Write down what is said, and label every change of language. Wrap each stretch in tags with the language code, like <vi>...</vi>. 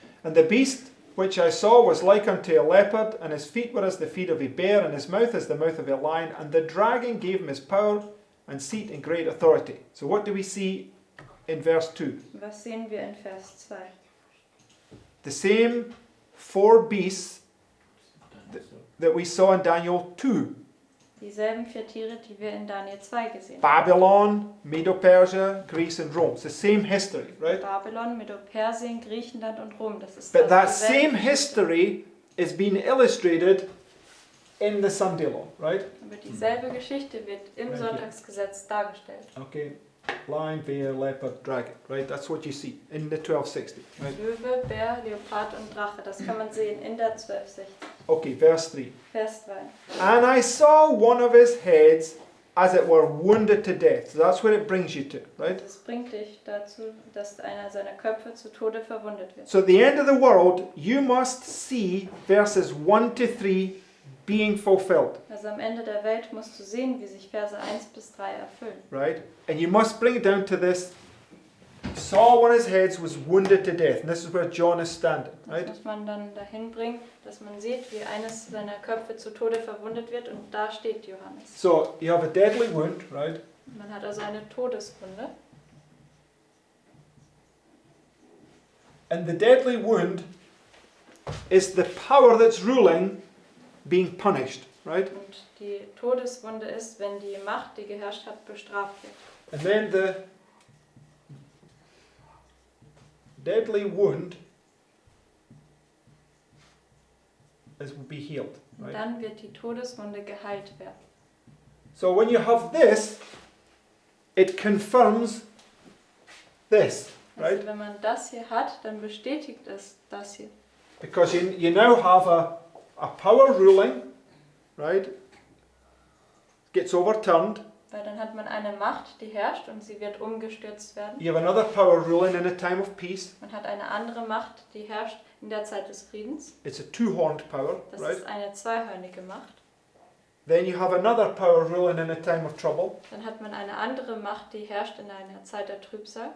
<en>And the beast which I saw was like unto a leopard, and his feet were as the feet of a bear, and his mouth as the mouth of a lion. And the dragon gave him his power and seat and great authority. So what do we see in verse 2?</en> <de>was sehen wir in Vers 2?</de> <en>The same 4 beasts that we saw in Daniel 2.</en> <de>Dieselben 4 Tiere, die wir in Daniel 2 gesehen haben.</de> <en>Babylon, Medo-Persia, Greece and Rome. It's the same history, right?</en> <de>Babylon, Medo-Persien, Griechenland und Rom. Das ist</de> <en>But that</en> <de>dieselbe</de> <en>same</en> <de>Geschichte.</de> <en>history is being illustrated in the Sunday law, right?</en> <de>Aber dieselbe Geschichte wird im</de> <en>Thank you.</en> <de>Sonntagsgesetz dargestellt.</de> <en>Okay. Lion, bear, leopard, dragon, right? That's what you see in the 1260, right?</en> <de>Löwe, Bär, Leopard und Drache. Das kann man sehen in der 1260.</de> <en>Okay, verse 3.</en> <de>Vers 3.</de> <en>And I saw one of his heads as it were wounded to death. So that's where it brings you to, right?</en> <de>Das bringt dich dazu, dass einer seiner Köpfe zu Tode verwundet wird.</de> <en>So at the end of the world, you must see verses 1 to 3 being fulfilled,</en> <de>Also am Ende der Welt musst du sehen, wie sich Verse 1 bis 3 erfüllen.</de> <en>right? And you must bring it down to this saw one of his heads was wounded to death. And this is where John is standing,</en> <de>Das</de> <en>right?</en> <de>muss man dann dahin bringen, dass man sieht, wie eines seiner Köpfe zu Tode verwundet wird und da steht Johannes.</de> <en>So you have a deadly wound, right?</en> <de>Man hat also eine Todeswunde.</de> <en>And the deadly wound is the power that's ruling being punished, right?</en> <de>Und die Todeswunde ist, wenn die Macht, die geherrscht hat, bestraft wird.</de> <en>And then the deadly wound will be healed,</en> <de>Und</de> <en>right?</en> <de>dann wird die Todeswunde geheilt werden.</de> <en>So when you have this, it confirms this, right?</en> <de>Also wenn man das hier hat, dann bestätigt es das hier.</de> <en>Because you now have a power ruling, right? Gets overturned.</en> <de>Weil dann hat man eine Macht, die herrscht und sie wird umgestürzt werden.</de> <en>You have another power ruling in a time of peace.</en> <de>Man hat eine andere Macht, die herrscht in der Zeit des Friedens.</de> <en>It's a two-horned power,</en> <de>Das</de> <en>right?</en> <de>ist eine zweihörnige Macht.</de> <en>Then you have another power ruling in a time of trouble.</en> <de>Dann hat man eine andere Macht, die herrscht in einer Zeit der Trübsal.</de>